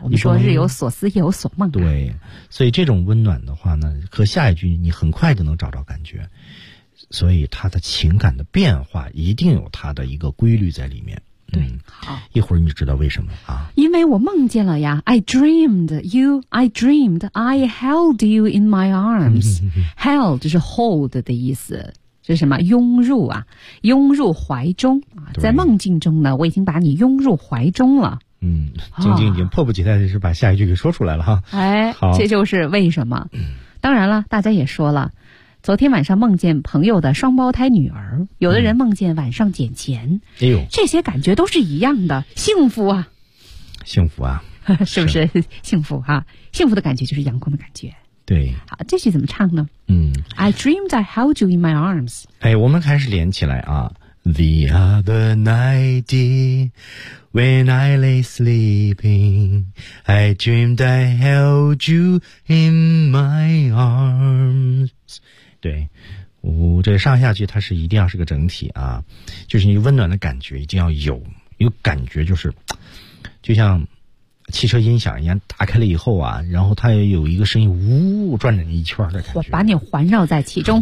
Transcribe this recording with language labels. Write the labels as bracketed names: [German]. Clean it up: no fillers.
[Chinese] 我们说日有所思，夜有所梦、啊。对，所以这种温暖的话呢，和下一句你很快就能找着感觉。所以他的情感的变化一定有他的一个规律在里面。嗯，好，一会儿你知道为什么啊？因为我梦见了呀。 [English] I dreamed you. I dreamed I held you in my arms. [Chinese] Held 就是 hold 的意思，是什么？拥入啊，拥入怀中啊。在梦境中呢，我已经把你拥入怀中了。嗯，晶晶已经迫不及待的是把下一句给说出来了哈。哎，好，这就是为什么。当然了，大家也说了。昨天晚上梦见朋友的双胞胎女儿，有的人梦见晚上捡钱、嗯、哎呦，这些感觉都是一样的，幸福啊，幸福啊，是不是幸福啊？幸福的感觉就是阳光的感觉。对，好，这句怎么唱呢？嗯 [English] ，I dreamed I held you in my arms。 [Chinese] 哎，我们开始连起来啊 [English] ，The other night when I lay sleeping, I dreamed I held you in my arms。 [Chinese] 对，这上下句它是一定要是个整体啊，就是你温暖的感觉一定要有，有感觉就是，就像汽车音响一样，打开了以后啊，然后它也有一个声音，呜，转着你一圈的感觉，把你环绕在其中，